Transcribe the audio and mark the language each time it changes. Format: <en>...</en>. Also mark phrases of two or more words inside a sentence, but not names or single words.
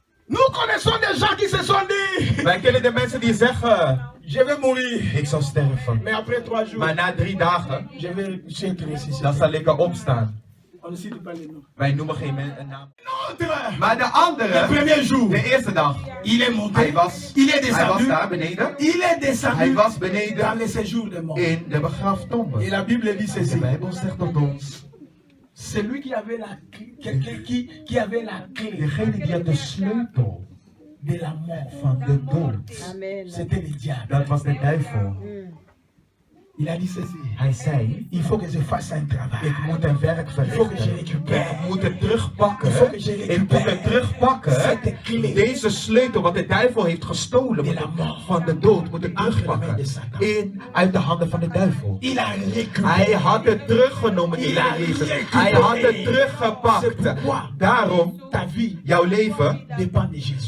<fr>Nous connaissons des gens qui se sont dit,</fr> <nl>Wij kennen de mensen die zeggen,</nl> <fr>je vais mourir.</fr> <nl>ik zal sterven.</nl> <fr>Mais après 3 jours,</fr> <nl>Maar na 3 dagen,</nl> <fr>je vais être ressuscité.</fr> <nl>dan zal ik opstaan.</nl> <fr>On ne cite pas les noms.</fr> <nl>Wij noemen geen een naam.</nl> <fr>L'autre,</fr> <nl>Maar de</nl> <fr>le</fr> <nl>andere,</nl> <fr>premier jour,</fr> <nl>de eerste dag,</nl> <fr>il est monté.</fr> <nl>hij was daar beneden.</nl> <fr>Il est</fr> <nl>Hij</nl> <fr>descendu</fr> <nl>was</nl> <fr>dans</fr> <nl>beneden</nl> <fr>le séjour des morts.</fr> <nl>in de begraaftombe.</nl> <fr>Et la Bible dit</fr> <nl>De</nl> <fr>ceci.</fr> <nl>Bijbel zegt tot ons,</nl> <fr>Celui qui avait la clé, quelqu'un qui avait la clé</fr> <nl>degene die had de sleutel</nl> <fr>de la mort,</fr> <nl>van de dood, Amen.</nl> <fr>c'était le diable.</fr> <nl>dat was de duivel.</nl> <fr>Il a dit ceci.</fr> <nl>Hij zei,</nl> <fr>Il faut que je fasse un travail.</fr> <nl>ik moet een werk</nl> <fr>Il faut que je</fr> <nl>verrichten.</nl> <fr>récupère.</fr> <nl>Ik moet het terugpakken.</nl> <fr>Il faut que je</fr> <nl>Ik moet</nl> <fr>récupère</fr> <nl>het terugpakken.</nl> <fr>cette clé</fr> <nl>Deze sleutel wat de duivel heeft gestolen</nl> <fr>de la mort.</fr> <nl>van de dood moet ik</nl> <fr>Entre de</fr> <nl>terugpakken.</nl> <fr>Satan.</fr> <nl>Uit de handen van de duivel.</nl> <fr>Il a récupéré.</fr> <nl>Hij had het teruggenomen, de</nl> <fr>Il a</fr> <nl>Heer Jezus.</nl> <fr>récupéré.</fr> <nl>Hij had het</nl> <fr>C'est</fr> <nl>teruggepakt.</nl> <fr>pourquoi</fr> <nl>Daarom,</nl> <fr>ta vie</fr> <nl>jouw leven</nl> <fr>dépend de Jésus.</fr>